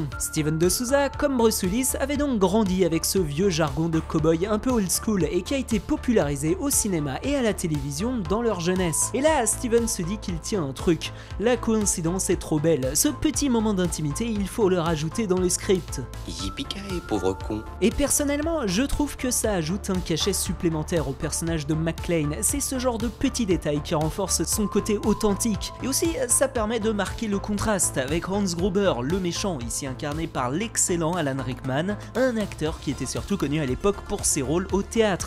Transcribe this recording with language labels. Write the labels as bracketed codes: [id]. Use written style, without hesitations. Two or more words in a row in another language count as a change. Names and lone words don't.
[fr] Steven de Souza, comme Bruce Willis, avait donc grandi avec ce vieux jargon de cow-boy un peu [en] old school [fr] et qui a été popularisé au cinéma et à la télévision dans leur jeunesse. Et là, Steven se dit qu'il tient un truc. La coïncidence est trop belle. Ce petit moment d'intimité, il faut le rajouter dans le script. Yippee-ki-yay, pauvre con. Et personnellement, je trouve que ça ajoute un cachet supplémentaire au personnage de McClane. C'est ce genre de petits détails qui renforce son côté authentique. Et aussi, ça permet de marquer le contraste avec Hans Gruber, le méchant, ici incarné par l'excellent Alan Rickman, un acteur qui était surtout connu à l'époque pour ses rôles au théâtre.